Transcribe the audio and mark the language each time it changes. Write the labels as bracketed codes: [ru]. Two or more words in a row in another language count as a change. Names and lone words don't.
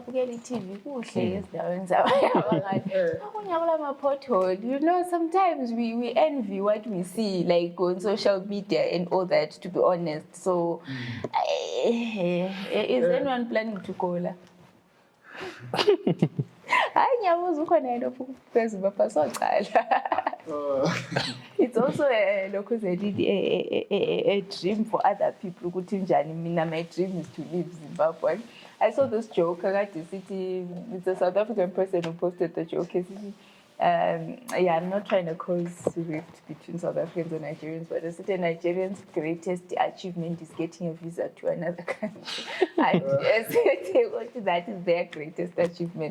[en] Sometimes we envy what we see, on social media and all that, to be honest. So, is anyone planning to call her? [nd] Hayi ngiyabuza ukhona yini phezulu bapha socala. [en] It's also a dream for other people [nd] ukuthi njani mina [en] my dream is to leave Zimbabwe. I saw this joke [nd] akade sithi [en] it's a South African person who posted the joke sithi yeah, I'm not trying to cause rift between South Africans and Nigerians, but I said Nigerians' greatest achievement is getting a visa to another country. And that is their greatest achievement.